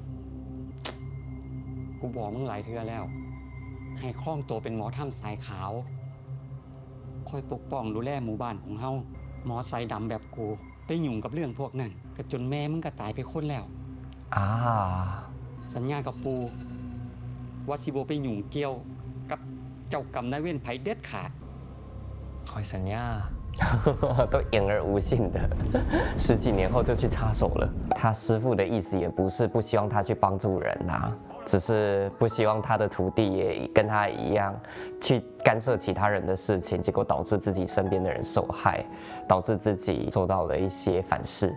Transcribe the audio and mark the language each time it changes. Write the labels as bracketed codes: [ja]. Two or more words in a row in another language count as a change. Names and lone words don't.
[tts] กูบอกมึงหลายเทื่อแล้วให้คล้องตัวเป็นหมอถ้ำสายขาวคอยปกป้องดูแลหมู่บ้านของเฮาหมอสายดำแบบกูไปยุ่งกับเรื่องพวกนั้นก็จนแม่มึงก็ตายไปคนแล้ว อ่า สัญญากับปูว่าสิบ่ไปยุ่งเกี่ยวกับเจ้ากรรมนายเวรไผเด็ดขาด คอยสัญญา [zh] 都言而无信的，10几年后就去插手了。他师傅的意思也不是不希望他去帮助人啊，只是不希望他的徒弟也跟他一样去干涉其他人的事情，结果导致自己身边的人受害，导致自己受到了一些反噬。